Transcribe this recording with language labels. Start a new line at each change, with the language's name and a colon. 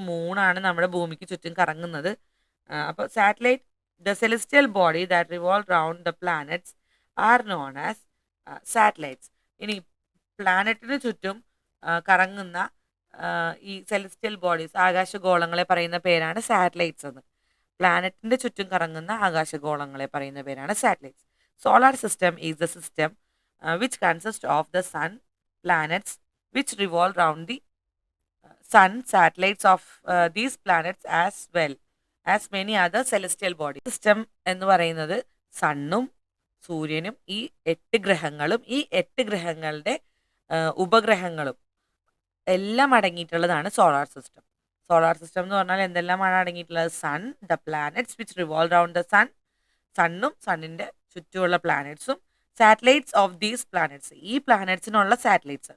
Malayalam: മൂണാണ് നമ്മുടെ ഭൂമിക്ക് ചുറ്റും കറങ്ങുന്നത്. അപ്പോൾ
English: Satellite, the celestial body that revolve round the planets are known as satellites.
Malayalam: ഇനി പ്ലാനറ്റിന് ചുറ്റും കറങ്ങുന്ന ഈ സെലസ്റ്റിയൽ ബോഡീസ്, ആകാശഗോളങ്ങളെ പറയുന്ന പേരാണ് സാറ്റലൈറ്റ്സ് എന്ന്. പ്ലാനറ്റിന്റെ ചുറ്റും കറങ്ങുന്ന ആകാശഗോളങ്ങളെ പറയുന്ന പേരാണ് satellites.
English: Solar system is the system which consists of the sun, planets which revolve round the sun, satellites of these planets as well as many other celestial bodies.
Malayalam: System എന്ന് പറയുന്നത് സണ്ണും സൂര്യനും ഈ 8 ഗ്രഹങ്ങളും ഈ 8 ഗ്രഹങ്ങളുടെ ഉപഗ്രഹങ്ങളും എല്ലാം അടങ്ങിയിട്ടുള്ളതാണ് സോളാർ സിസ്റ്റം. സോളാർ സിസ്റ്റം എന്ന് പറഞ്ഞാൽ എന്തെല്ലാമാണ് അടങ്ങിയിട്ടുള്ളത്?
English: sun, the planets which revolve round the sun,
Malayalam: സണ്ണും സണ്ണിന്റെ ചുറ്റുമുള്ള പ്ലാനറ്റ്സും,
English: satellites of these planets,
Malayalam: ഈ പ്ലാനറ്റ്സിനുള്ള സാറ്റലൈറ്റ്സ്.